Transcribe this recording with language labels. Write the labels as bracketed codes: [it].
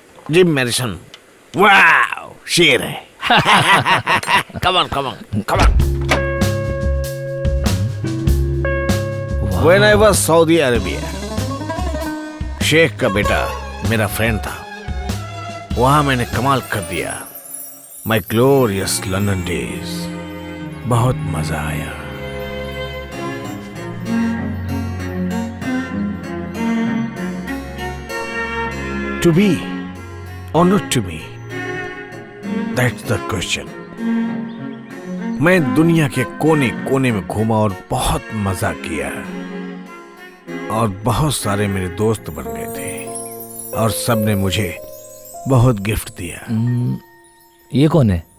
[en] Jim Morrison, [hi] वाव, शेर है। [en] Come on, come on, come on. When I was Saudi Arabia, [hi] Sheikh का बेटा मेरा फ्रेंड था। वहां मैंने कमाल कर दिया। [en] My glorious London days, [hi] बहुत मजा आया। [en] To be or not to be, that's the question. [hi] मैं दुनिया के कोने कोने में घूमा और बहुत मजा किया, और बहुत सारे मेरे दोस्त बन गए थे, और सब ने मुझे बहुत गिफ्ट दिया। ये कौन है?